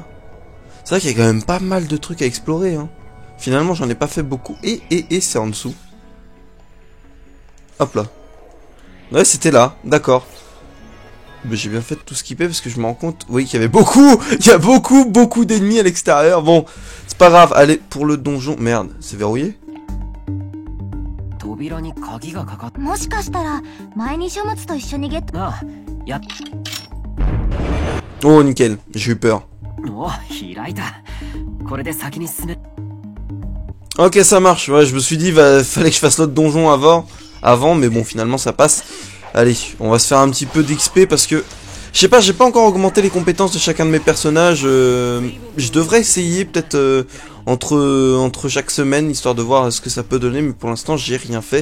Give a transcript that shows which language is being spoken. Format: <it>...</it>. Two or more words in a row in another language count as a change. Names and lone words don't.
<fr>C'est vrai qu'il y a quand même pas mal de trucs à explorer hein. Finalement j'en ai pas fait beaucoup. Et c'est en dessous. Hop là. Ouais, c'était là, d'accord. Mais j'ai bien fait de tout skipper parce que je me rends compte, oui, qu'il y avait beaucoup, il y a beaucoup d'ennemis à l'extérieur. Bon, c'est pas grave, allez, pour le donjon, merde, c'est verrouillé?</fr> <ja>扉に鍵がかかっもしかしたら前に書物と一緒にゲット。なあやっ</ja> <fr>Oh, nickel, j'ai eu peur.</fr> <ja>お開いたこれで先に進め</ja> <fr>Ok, ça marche, ouais, je me suis dit, fallait que je fasse l'autre donjon avant, mais bon, finalement, ça passe. Allez, on va se faire un petit peu d'XP parce que... Je sais pas, j'ai pas encore augmenté les compétences de chacun de mes personnages. Je devrais essayer peut-être entre chaque semaine, histoire de voir ce que ça peut donner, mais pour l'instant, j'ai rien fait.</fr>